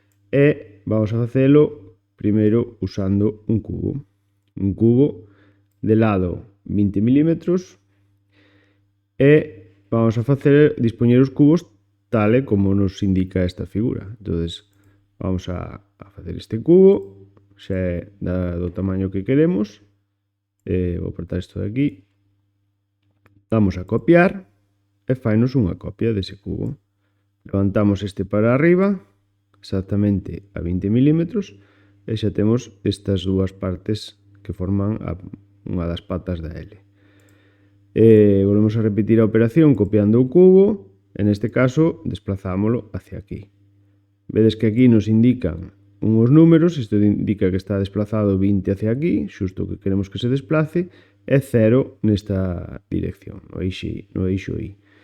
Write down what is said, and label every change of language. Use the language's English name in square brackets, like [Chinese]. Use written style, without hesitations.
[Galician] E vamos a facelo primeiro usando un cubo. Un cubo de lado 20 milímetros. E vamos a dispoñer os cubos tal e como nos indica esta figura. Entón, vamos a facer este cubo, xa é do tamaño que queremos. Vou apertar isto de aquí. Damos a copiar e fainos unha copia dese cubo. Levantamos este para arriba, exactamente a 20 milímetros, e xa temos estas dúas partes que forman unha das patas da L. Volvemos a repetir a operación copiando o cubo. [Spanish] En este caso, desplazámoslo hacia aquí. [Galician] Vedes que aquí nos indican unhos números, isto indica que está desplazado 20 [Spanish] hacia aquí, [Galician] xusto que queremos que se desplace, e 0 nesta dirección, no eixo Y.